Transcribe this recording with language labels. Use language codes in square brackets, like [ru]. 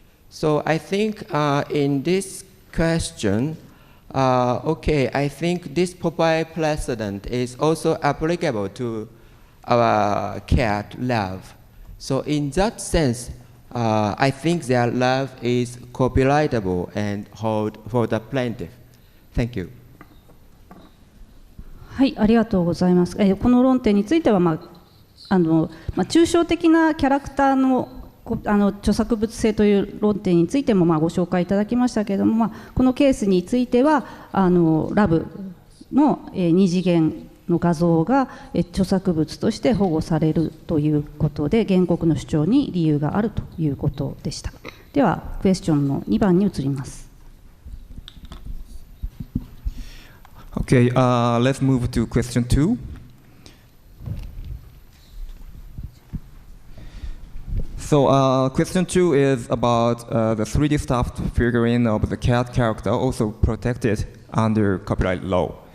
[en] So I think in this question, I think this Popeye precedent is also applicable to our cat Love. So in that sense, I think that Love is copyrightable and hold for the plaintiff. Thank you. [ja] はい、ありがとうございます。この論点については、抽象的なキャラクターの著作物性という論点についてもご紹介いただきましたけれども、このケースについてはラブの二次元の画像が著作物として保護されるということで、原告の主張に理由があるということでした。ではクエスチョンの2番に移ります。 [en] Okay, let's move to question 2. So question 2 is about the 3D stuffed figurine of the cat character, also protected under copyright law.